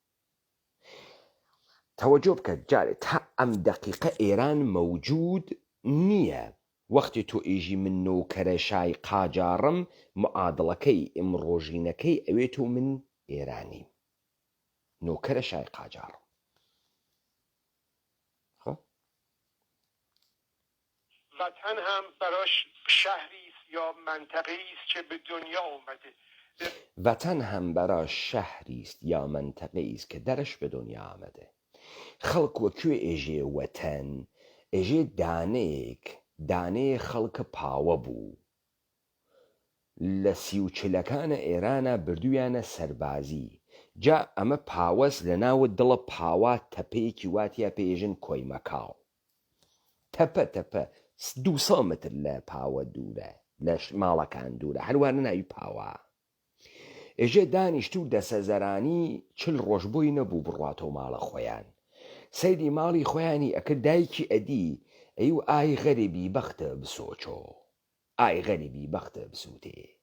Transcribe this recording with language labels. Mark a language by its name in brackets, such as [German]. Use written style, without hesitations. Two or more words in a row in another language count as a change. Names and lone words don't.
[Central Kurdish] تەوەجۆ بکە جارێ تا ئەم دەقیقە ئێران مەوجود نییە وەختی تۆ ئێژی من نۆکەرە شای قاجارم معادڵەکەی ئمڕۆژینەکەی ئەوێت و من ئێرانی نۆکەرە شای قاجارم. [Persian] وطن هم براش شهری است یا منطقه‌ای است که به دنیا اومده. وطن هم براش شهری است یا منطقه‌ای است که درش به دنیا آمده. [Central Kurdish] خەڵک وەکوێ ئێژێ وەتەن ئێژێ دانەیە خەڵکە پاوە بوو لە 30 ئێرانە بردویانە سەربازی جا ئەمە پاوەست لە ناوە دڵە پاوا تەپەیەکی واتیا پێژن کۆیمەکاو تەپە 200 متر لە پاوە دوورە لە ماڵەکان دوورە هەروانە ناوی پاوە ئێژێ دانیشت و دەسەزەرانی 40 ڕۆژ بۆی نەبوو بڕاتەوە ماڵە خۆیان سەیری ماڵی خۆیانی ئەکرد دایکی ئەدی ئەی و ئای غەریبی بەختە بسۆچۆ ئای غەریبی بەختە بسووتێ.